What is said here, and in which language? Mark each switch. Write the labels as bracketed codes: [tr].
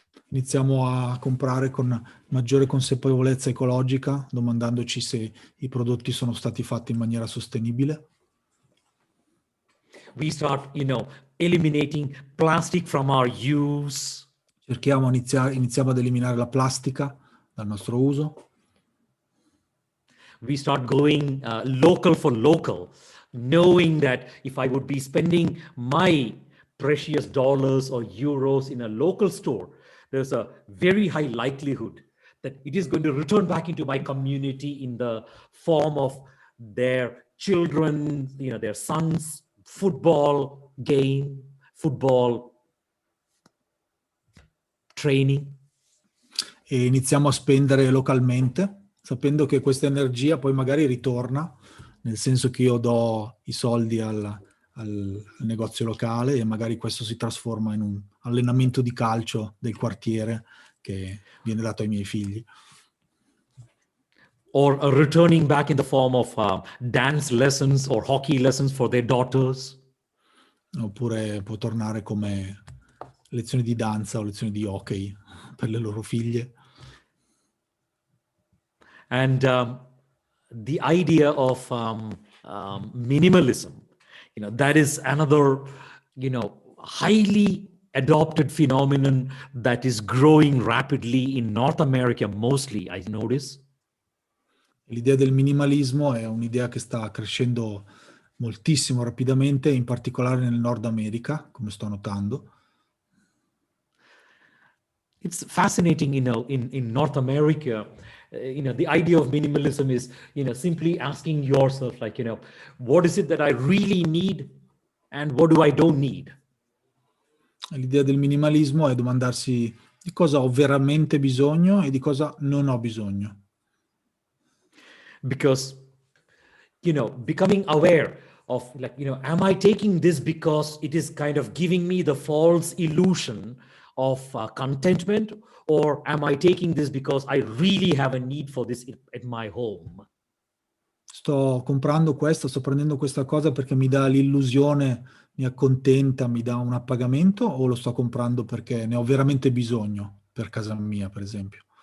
[it] Iniziamo a comprare con maggiore consapevolezza ecologica, domandandoci se i prodotti sono stati fatti in maniera sostenibile. [en] We start, eliminating plastic from our use. [it] Iniziamo ad eliminare la plastica dal nostro uso. [en] We start going local for local, knowing that if I would be spending my precious dollars or euros in a local store, there's a very high likelihood that it is going to return back into my community in the form of their children, their sons' football game, football training. [it] E iniziamo a spendere localmente, sapendo che questa energia poi magari ritorna, nel senso che io do i soldi al negozio locale e magari questo si trasforma in un allenamento di calcio del quartiere che viene dato ai miei figli. [en] Or returning back in the form of dance lessons or hockey lessons for their daughters. [it] Oppure può tornare come lezioni di danza o lezioni di hockey per le loro figlie. [en] And the idea of minimalism, that is another, highly adopted phenomenon that is growing rapidly in North America mostly, I notice. [it] L'idea del minimalismo è un'idea che sta crescendo moltissimo rapidamente, in particolare nel Nord America, come sto notando. [en] It's fascinating, in North America, the idea of minimalism is, simply asking yourself, like, what is it that I really need and what do I don't need? [it] L'idea del minimalismo è domandarsi di cosa ho veramente bisogno e di cosa non ho bisogno. [en] Because, becoming aware of, like, am I taking this because it is kind of giving me the false illusion of contentment, or am I taking this because I really have a need for this at my home? [it] Sto comprando questo, sto prendendo questa cosa perché mi dà l'illusione, mi accontenta, mi dà un appagamento, o lo sto comprando perché ne ho veramente bisogno per casa mia, per esempio.